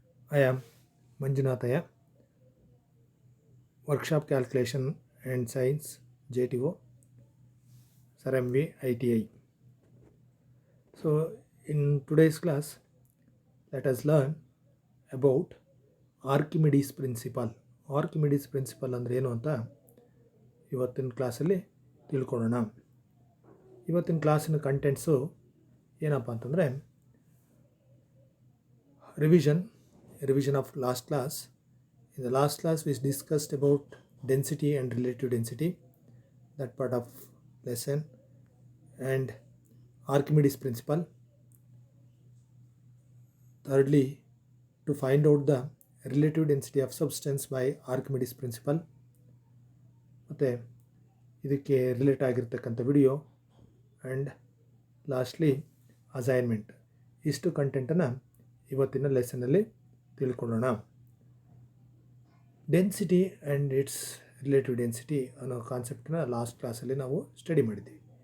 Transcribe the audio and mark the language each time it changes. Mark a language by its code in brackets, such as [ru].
[en] I am Manjunathaya, Workshop Calculation and Science JTO, SRMV ITI. So, in today's class, let us learn about Archimedes principle. [kn] Archimedes principle ಅಂದರೆ ಏನು ಅಂತ ಇವತ್ತಿನ ಕ್ಲಾಸಲ್ಲಿ ತಿಳ್ಕೊಳ್ಳೋಣ. ಇವತ್ತಿನ ಕ್ಲಾಸಿನ contents ಏನಪ್ಪ ಅಂತಂದರೆ [en] revision of last class. In the last class we discussed about density and relative density, that part of lesson, and Archimedes principle. Thirdly, to find out the relative density of substance by Archimedes principle. [kn] ಮತ್ತು ಇದಕ್ಕೆ relate ಆಗಿರ್ತಕ್ಕಂಥ video, [en] And lastly assignment. [kn] ಇಷ್ಟು ಕಂಟೆಂಟನ್ನು ಇವತ್ತಿನ ಲೆಸನ್ನಲ್ಲಿ ತಿಳ್ಕೊಳ್ಳೋಣ. Density and it's relative density ಅನ್ನೋ ಕಾನ್ಸೆಪ್ಟನ್ನ last ಕ್ಲಾಸಲ್ಲಿ ನಾವು study ಮಾಡಿದ್ದೀವಿ.